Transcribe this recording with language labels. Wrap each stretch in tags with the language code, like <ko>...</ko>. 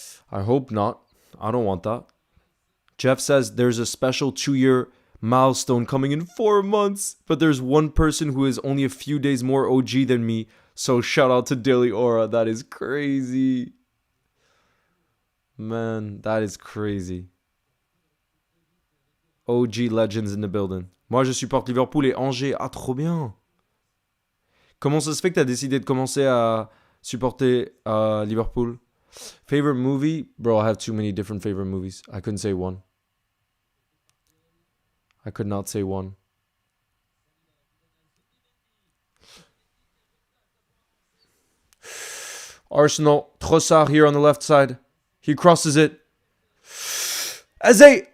<en>I hope not. I don't want that. Jeff says there's a special 2-year milestone coming in 4 months, but there's one person who is only a few days more OG than me. So shout out to Daily Aura. That is crazy. Man, that is crazy. OG legends in the building.</en> <fr>Moi, je supporte Liverpool et Angers. Ah, trop bien. Comment ça se fait que tu as décidé de commencer à supporter Liverpool?</fr> <en>Favorite movie? Bro, I have too many different favorite movies. I couldn't say one. I could not say one. Arsenal. Trossard here on the left side. He crosses it. Eze!</en>